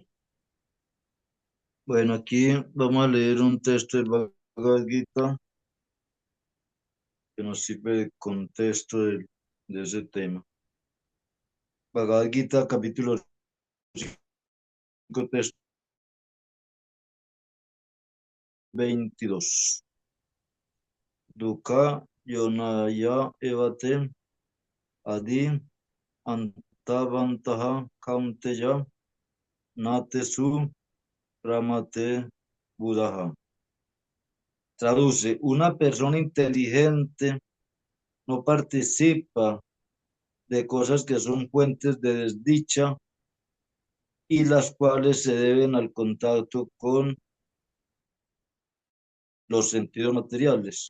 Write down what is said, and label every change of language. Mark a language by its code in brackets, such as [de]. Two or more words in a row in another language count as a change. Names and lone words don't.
[es] Bueno, aquí vamos a leer un texto del Bhagavad Gita que nos sirve de contexto de ese tema. Bhagavad Gita, capítulo 5, texto 22. [sa] दुःख योनय एवते आदि अन्तवन्तः कौन्तेय नतेषु रमते बुधः. [es] Traduce, una persona inteligente no participa de cosas que son fuentes de desdicha y las cuales se deben al contacto con los sentidos materiales.